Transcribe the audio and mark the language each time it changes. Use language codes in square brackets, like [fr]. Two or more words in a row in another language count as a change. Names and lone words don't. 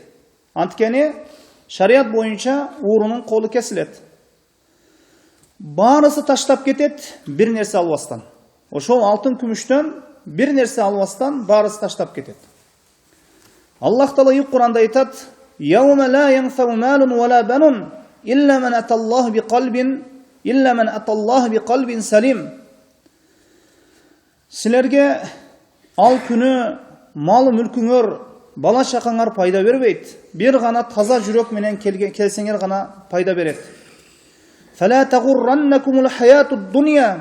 [ky] Анткени шарият боюнча уурунун колу кесилет. Баарысы таштап кетет, бир нерсе албастан. Ошол алтын күмүштөн бир нерсе албастан баарысы таштап кетет. Аллах Таала Кур'анда айтат: [ar] "يوم لا ينفع مال ولا بنون إلا من أتى الله بقلب سليم." [ky] Силерге ал күнү мал мүлкүңөр, бала чакаңар пайда бербейт. Бир гана таза жүрөк менен келсеңер гана пайда берет. [ar] فلا تغرنكم الحياة الدنيا.